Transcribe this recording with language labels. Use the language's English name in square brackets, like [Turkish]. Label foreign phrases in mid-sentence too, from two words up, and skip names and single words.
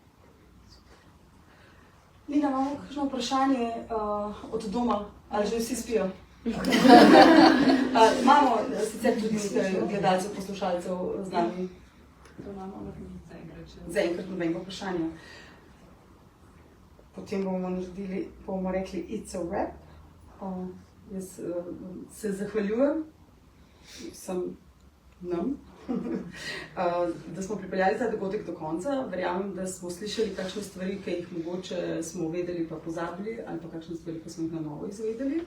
[Slovenian] Lina, imamo kakšno vprašanje od doma, ali že vsi spijo? Imamo sicer tudi nekaj gledalcev, poslušalcev z nami. Zaenkrat nobenega vprašanja. Potem bomo rekli [English] it's a wrap. [Slovenian] Jaz se zahvaljujem vsem nam, da smo pripeljali ta dogodek do konca. Verjamem, da smo slišali kakšne stvari, ki jih mogoče smo vedeli pa pozabili, ali pa kakšne stvari, ki smo jih na novo izvedeli.